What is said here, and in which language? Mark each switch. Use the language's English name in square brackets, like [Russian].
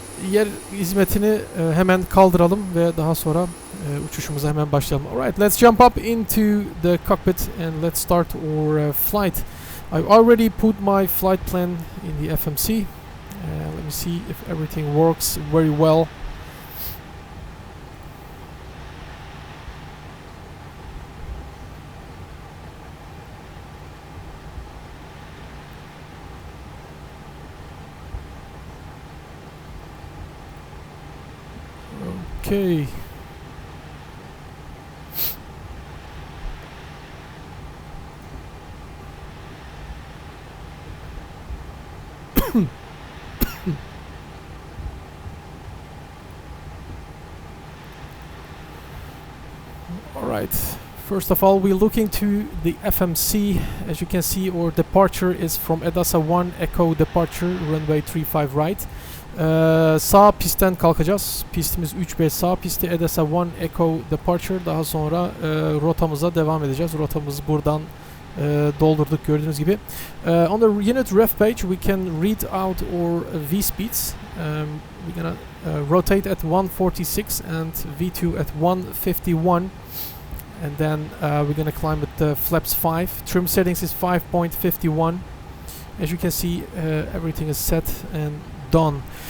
[Turkish] Yer hizmetini hemen kaldıralım ve daha sonra uçuşumuza hemen başlayalım. [English] Alright, let's jump up into the cockpit and let's start our flight. I've already put my flight plan in the FMC. Let me see if everything works very well. Okay. Alright, first of all we're looking to the FMC. As you can see, our departure is from Edasa 1 Echo departure, runway 35 right. [Turkish] Sağ pistten kalkacağız. Pistimiz 3-5 sağ pisti, Edasa 1 Echo departure. Daha sonra rotamıza devam edeceğiz. Rotamızı buradan doldurduk gördüğünüz gibi. [English] On the unit ref page we can read out our V speeds. We're gonna rotate at 146 and V2 at 151, and then we're gonna climb with the flaps 5. Trim settings is 5.51. As you can see, everything is set and done.